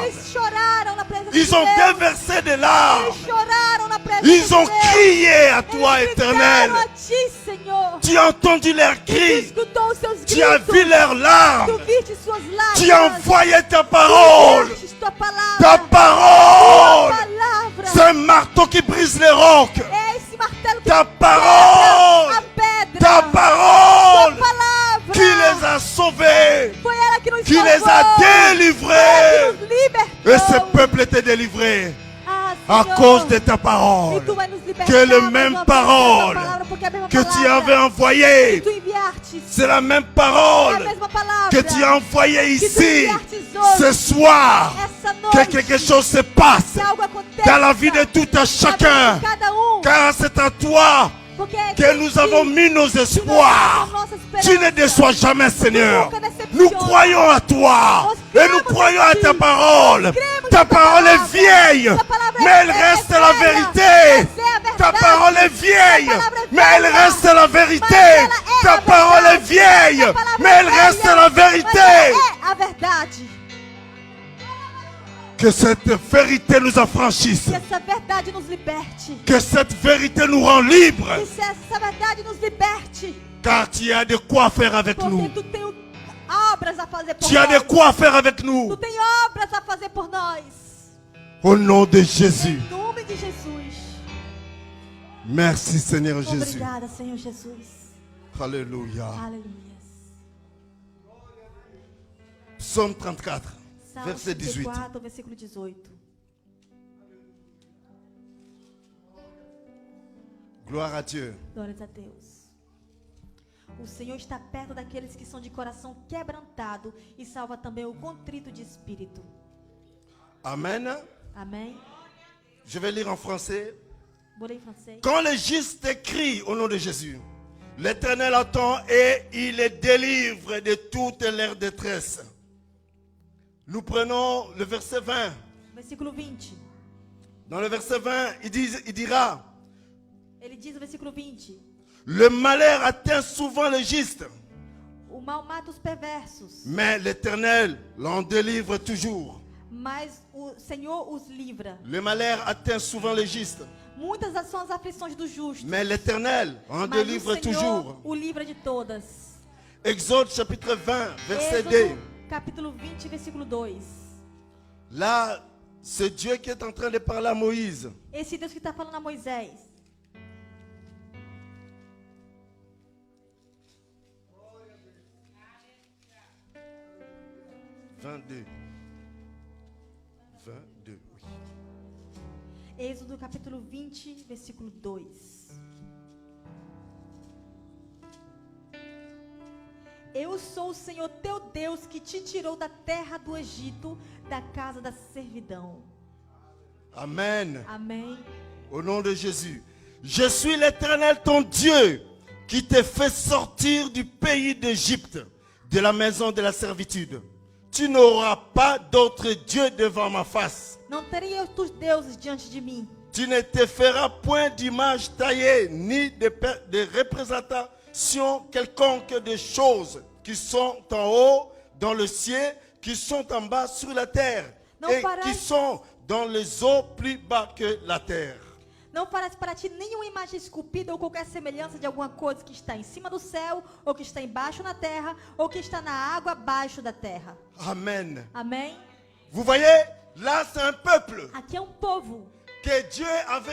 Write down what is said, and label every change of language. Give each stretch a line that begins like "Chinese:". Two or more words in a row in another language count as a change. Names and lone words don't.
Portuguese: eles choraram na presença
French: Ils
Portuguese: de
French: ont
Portuguese: Deus.
French: déversé des larmes.
Portuguese: Eles choraram na presença
French: Ils ont
Portuguese: de Deus.
French: crié à toi,
Portuguese: Eles
French: Éternel.
Portuguese: gritaram a ti, Senhor.
French: Tu as entendu leurs
Portuguese: Tu
French: cris.
Portuguese: escutou os seus
French: Tu as
Portuguese: gritos.
French: vu leurs larmes.
Portuguese: Tu viste suas lágrimas.
French: Tu as envoyé ta
Portuguese: Tu
French: parole.
Portuguese: enviastes tua palavra.
French: Ta parole.
Portuguese: Tua palavra.
French: C'est un marteau qui brise les rocs.
Portuguese: É esse martelo que
French: Ta
Portuguese: quebra
French: parole.
Portuguese: a pedra.
French: Ta
Portuguese: Tua
French: parole
Portuguese: palavra.
French: qui les a sauvés,
Portuguese: Foi ela que nos
French: qui les
Portuguese: salvou.
French: a délivrés.
Portuguese: Ela que nos libertou.
French: Et ce peuple était délivré
Portuguese: Ah,
French: à
Portuguese: Senhor.
French: cause de ta
Portuguese: E
French: parole.
Portuguese: tu vai nos libertar
French: Que le
Portuguese: mais
French: même
Portuguese: uma vez
French: parole
Portuguese: tua palavra, porque é a mesma
French: que tu
Portuguese: palavra
French: avais envoyée,
Portuguese: que tu enviastes.
French: c'est la même
Portuguese: É a
French: parole
Portuguese: mesma palavra
French: que tu as envoyée
Portuguese: que tu
French: ici.
Portuguese: enviastes hoje.
French: Ce soir,
Portuguese: Essa
French: que
Portuguese: noite,
French: quelque chose se passe
Portuguese: que algo aconteça
French: dans la vie de tout un
Portuguese: na vida
French: chacun.
Portuguese: de cada um,
French: Car c'est à toi
Portuguese: porque é
French: que
Portuguese: em
French: nous
Portuguese: ti
French: avons mis nos
Portuguese: que nós
French: espoirs.
Portuguese: colocamos nossa esperança.
French: Tu ne déçois jamais, Seigneur.
Portuguese: nunca decepciona.
French: Nous croyons à toi
Portuguese: Nós
French: et nous
Portuguese: cremos
French: croyons
Portuguese: em
French: à
Portuguese: ti.
French: ta parole.
Portuguese: Nós cremos
French: Ta
Portuguese: na tua
French: parole est
Portuguese: palavra.
French: vieille,
Portuguese: Ta palavra
French: mais elle
Portuguese: é
French: reste la
Portuguese: velha,
French: vérité.
Portuguese: mas é a
French: Ta
Portuguese: verdade.
French: parole est vieille,
Portuguese: Ta palavra é
French: mais elle
Portuguese: velha,
French: reste la vérité.
Portuguese: mas ela é
French: Ta
Portuguese: a
French: parole est
Portuguese: verdade.
French: vieille,
Portuguese: Ta palavra
French: mais
Portuguese: é
French: elle reste
Portuguese: velha,
French: la
Portuguese: mas
French: vérité.
Portuguese: ela é a verdade.
French: Que cette vérité nous affranchisse.
Portuguese: Que essa verdade nos liberte.
French: Que cette vérité nous rend libres.
Portuguese: Que se essa verdade nos liberte.
French: Car tu as de quoi faire avec
Portuguese: Porque
French: nous.
Portuguese: tu tem obras a fazer por
French: Tu as de
Portuguese: nós.
French: quoi faire avec
Portuguese: Tu
French: nous.
Portuguese: tem obras a fazer por nós.
French: Au nom de Jésus.
Portuguese: Em nome de Jesus.
French: Merci Seigneur Jésus.
Portuguese: Obrigada, Senhor Jesus.
French: Alléluia.
Portuguese: Aleluia.
French: Psaume 34,
Portuguese: Salmo
French: verset 18.
Portuguese: 34, versículo 18.
French: Gloire à Dieu.
Portuguese: Glórias a Deus. O Senhor está perto daqueles que são de coração quebrantado e salva também o contrito de espírito. Amen. Amém?
French: Je vais lire en français.
Portuguese: Vou ler em francês.
French: Quand le juste crie au nom de Jésus, l'Éternel entend et il les délivre de toute leur détresse. Nous prenons le verset 20.
Portuguese: Versículo 20.
French: Dans le verset 20, il dira,
Portuguese: Ele diz no versículo 20:
French: le malheur atteint souvent le juste,
Portuguese: o mal mata os perversos,
French: mais l'Éternel l'en délivre toujours.
Portuguese: mas o Senhor os livra.
French: Le malheur atteint souvent le juste,
Portuguese: Muitas são as aflições do justo,
French: mais l'Éternel en
Portuguese: mas
French: délivre
Portuguese: o Senhor
French: toujours.
Portuguese: o livra de todas.
French: Exode chapitre 20, verset 2.
Portuguese: Êxodo, capítulo 20, versículo 2.
French: Là, c'est Dieu qui est en train de parler à Moïse.
Portuguese: Esse Deus que está falando a Moisés.
French: 22. 22, oui.
Portuguese: Êxodo capítulo 20, versículo 2. Eu sou o Senhor teu Deus que te tirou da terra do Egito, da casa da servidão. Amen. Amém.
French: Au nom de Jésus. Je suis l'Éternel ton Dieu qui te fait sortir du pays d'Égypte, de la maison de la servitude. Tu n'auras pas d'autre Dieu devant ma face.
Portuguese: Não terei outros deuses diante de mim.
French: Tu ne te feras point d'image taillée, ni de représentation quelconque des choses qui sont en haut dans le ciel, qui sont en bas sur la terre,
Portuguese: Non
French: et
Portuguese: farás-
French: qui sont dans les eaux plus bas que la terre.
Portuguese: Não farás para ti nenhuma imagem esculpida ou qualquer semelhança de alguma coisa que está em cima do céu, ou que está embaixo na terra, ou que está na água abaixo da terra. Amen. Amém?
French: Vous voyez, là c'est un peuple
Portuguese: Aqui é um povo
French: que Dieu avait